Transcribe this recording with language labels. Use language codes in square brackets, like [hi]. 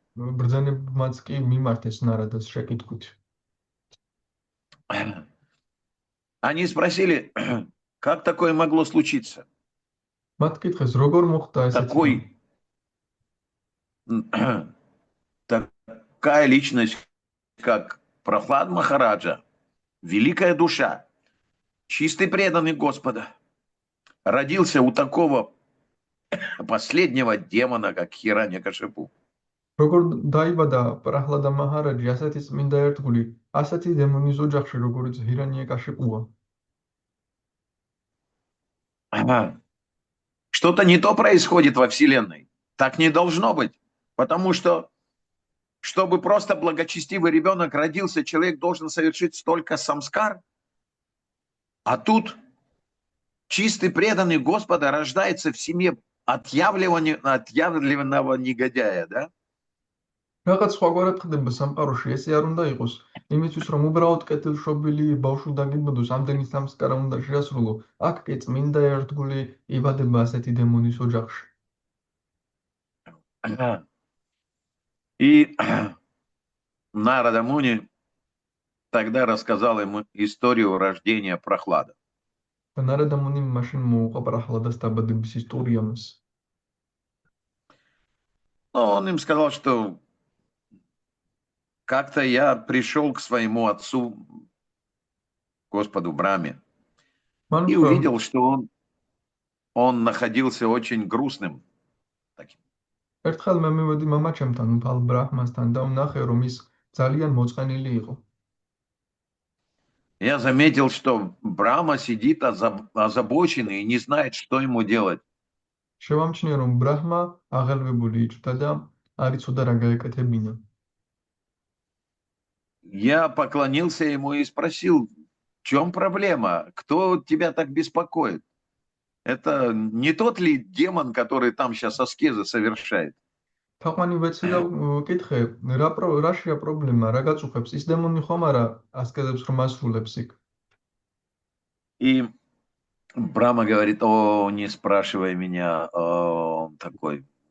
[ka] ბრძანებმაც კი მიმართეს ნარადას შეკითხვით. [ru] они спросили, как такое могло случиться? [ka] მათ კითხეს, როგორ მოხდა ესეთი [ru] такая личность, как Прахлад Махараджа, великая душа, чистый преданный Господа, родился у такого последнего демона, как Хираньякашипу. [ka] როგორ დაიბადა პრაჰლადა მაჰარაჯი ასეთი წმინდა ერთგული, ასეთი დემონის ოჯახში, როგორც ჰირანიაკაშიპუა. [ru] Что-то не то происходит во Вселенной. Так не должно быть. Потому что, чтобы просто благочестивый ребенок родился, человек должен совершить столько самскар. А тут чистый преданный Господа рождается в семье отъявленного негодяя, да? [ka] Რაღაც სხვაგვარად ხდება სამყაროში, ესე არ უნდა იყოს. იმისთვის რომ უბრალოდ კეთილშობილი ბავშვი დაგიბადოს, ამდენი სამსკარა უნდა შეასრულო. აქ კი წმინდა ერთგული იბადება ასეთი დემონის ოჯახში. [ru] И Нарада Муни тогда рассказал ему историю рождения Прохлада. [ka] და ნარადა მუნი მაშინ მოუყვა პრაჰლადას დაბადების ისტორია მას. [ru] Он им сказал, что как-то я пришел к своему отцу, Господу Браме, и увидел, что он находился очень грустным. [ka] ერთხელ მე მივედი მამაჩემთან, უფალ ბრაჰმასთან და ვნახე, რომ ის ძალიან მოწყენილი იყო. [ru] Я заметил, что Брама сидит озабоченный и не знает, что ему делать. [ka] შევამჩნია, რომ ბრაჰმა აღელვებული იჭრდა და არ იცოდა რა გაეკეთებინა. [ru] Я поклонился ему и спросил, в чем проблема? Кто тебя так беспокоит? Это не тот ли демон, который там сейчас аскезы совершает? [ka] თაყვანი ვეცი და ვკითხე, რაშია პრობლემა, რა გაწუხებს? ის დემონი ხომ არა ასკეზებს რომ ასრულებს იქ? [ru] И Брама говорит, о, не спрашивай меня, он такой.